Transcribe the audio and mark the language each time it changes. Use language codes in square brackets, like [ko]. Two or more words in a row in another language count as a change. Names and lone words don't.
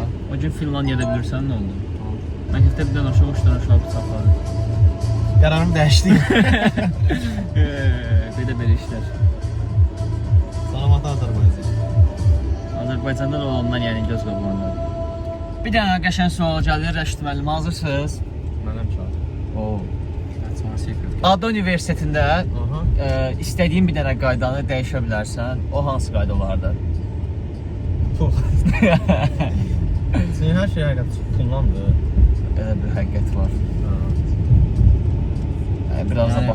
[az] O gün Finlandiyada bilirsən nə oldu? Məktəbdə bir dənə uşaq 3 dənə uşaq bıçaqladı. Qərarım dəyişdi. Belə işlər. Salamat Azərbaycan. Azərbaycanda da olandan yəni göz qabağındadır. Bir dənə qəşəng sual gəlir Rəşid müəllim, hazırsınız? Mənəm çağır. Oo. [en] That's my secret. [az] Ada Universitetində Aha. istədiyin bir dənə qaydanı dəyişə bilərsən. O hansı qayda olardı? Pul. Senin hər şey həqiqət pullandır. Elə bir həqiqət var. Biraz da